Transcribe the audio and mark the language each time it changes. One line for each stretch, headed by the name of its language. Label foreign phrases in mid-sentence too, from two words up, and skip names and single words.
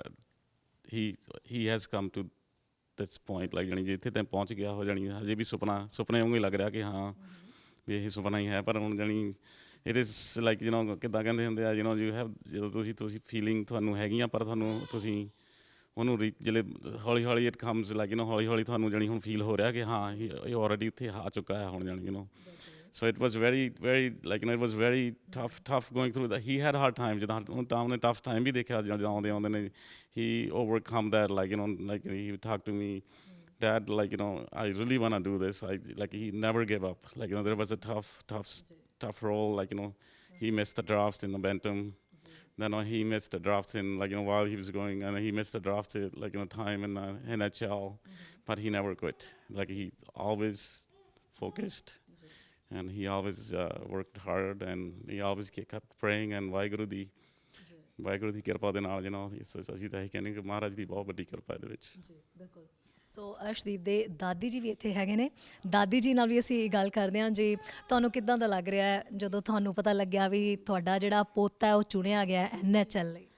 English: he has come to this point, like
Punjabi: ਜਾਣੀ ਜਿੱਥੇ ਤੱਕ ਪਹੁੰਚ ਗਿਆ ਹੋ ਜਾਣੀ ਹਜੇ ਵੀ ਸੁਪਨੇ ਵਾਂਗੂ ਹੀ ਲੱਗ ਰਿਹਾ ਕਿ ਹਾਂ ਵੀ ਇਹ ਸੁਪਨਾ ਹੀ ਹੈ, ਪਰ ਹੁਣ ਜਾਣੀ
English: it is like
Punjabi: ਕਿੱਦਾਂ ਕਹਿੰਦੇ ਹੁੰਦੇ ਆ
English: you have,
Punjabi: ਜਦੋਂ ਤੁਸੀਂ ਫੀਲਿੰਗ ਤੁਹਾਨੂੰ ਹੈਗੀਆਂ, ਪਰ ਤੁਸੀਂ ਉਹਨੂੰ ਜਿਹੜੇ ਹੌਲੀ
English: it comes like
Punjabi: ਹੌਲੀ ਤੁਹਾਨੂੰ ਜਾਣੀ ਹੁਣ ਫੀਲ ਹੋ ਰਿਹਾ ਕਿ ਹਾਂ ਇਹ ਆਲਰੇਡੀ ਇੱਥੇ ਆ ਚੁੱਕਾ ਹੈ ਹੁਣ ਜਾਣੀ
English: So it was very like it was very tough going through that. He had hard times,
Punjabi: ਜਿੱਦਾਂ ਹੁਣ ਤਾਂ ਉਹਨੇ
English: tough time
Punjabi: ਵੀ ਦੇਖਿਆ ਜਦੋਂ ਆਉਂਦੇ ਨੇ,
English: he overcome that, like like he would talk to me, Dad, like I really want to do this. Like he never gave up, like there was a tough role, like he missed the drafts in the Bantam, then he missed the drafts in like while he was going, and he missed the draft like time in NHL, but he never quit, like he always focused. And he always worked hard, and he always kept praying, and
Punjabi: ਵਾਹਿਗੁਰੂ ਦੀ ਕਿਰਪਾ ਦੇ ਨਾਲ ਅਸੀਂ ਤਾਂ ਇਹ ਕਹਿੰਦੇ ਕਿ ਮਹਾਰਾਜ ਦੀ ਬਹੁਤ ਵੱਡੀ ਕਿਰਪਾ ਇਹਦੇ ਵਿੱਚ। ਜੀ ਬਿਲਕੁਲ। ਸੋ ਅਰਸ਼ਦੀਪ ਦੇ ਦਾਦੀ ਜੀ ਵੀ ਇੱਥੇ ਹੈਗੇ ਨੇ, ਦਾਦੀ ਜੀ ਨਾਲ ਵੀ ਅਸੀਂ ਗੱਲ ਕਰਦੇ ਹਾਂ ਜੀ। ਤੁਹਾਨੂੰ ਕਿੱਦਾਂ ਦਾ ਲੱਗ ਰਿਹਾ ਹੈ ਜਦੋਂ ਤੁਹਾਨੂੰ ਪਤਾ ਲੱਗਿਆ ਵੀ ਤੁਹਾਡਾ ਜਿਹੜਾ ਪੋਤਾ ਹੈ ਉਹ ਚੁਣਿਆ ਗਿਆ NHL ਲਈ?